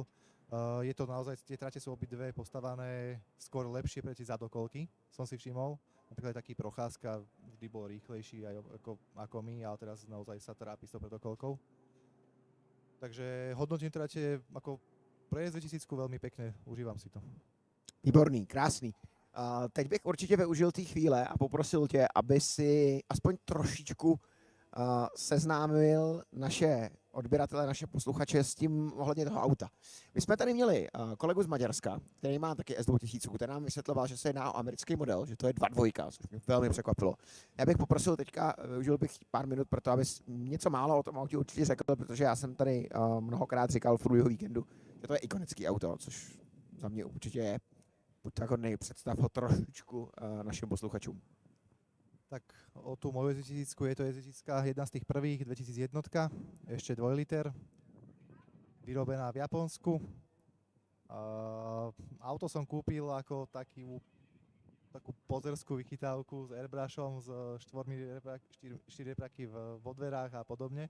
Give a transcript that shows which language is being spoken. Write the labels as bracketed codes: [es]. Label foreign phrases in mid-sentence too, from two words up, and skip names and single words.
[sk] Je to naozaj, tie trate sú obidve postavané skôr lepšie pre tie zadokolky, som si všimol. Napríklad taký Procházka vždy bol rýchlejší aj ako my, ale teraz naozaj sa trápi s tou protokolkou. Takže hodnotím trate ako pre S2000 veľmi pekné, užívam si to. [cs] Výborný, krásný. Teď bych určitě využil té chvíle a poprosil tě, aby si aspoň trošičku seznámil naše odběratele, naše posluchače s tím ohledně toho auta. My jsme tady měli kolegu z Maďarska, který má taky S2000, který nám vysvětloval, že se jedná o americký model, že to je 2.2, což mě velmi překvapilo. Já bych poprosil teďka, využil bych pár minut pro to, abys něco málo o tom autě určitě řekl, protože já jsem tady mnohokrát říkal v průběhu víkendu, že to je ikonický auto, což za mě určitě je. Buď tak hodnej, představ ho trošičku našim posluchačům. [sk] Tak o tú moju S1000 je to S1000 jedna z tých prvých, 2001, ešte 2 liter, vyrobená v Japonsku. Auto som kúpil ako takú pozerskú vychytávku s airbrushom, s 4 repraky vo dverách a podobne.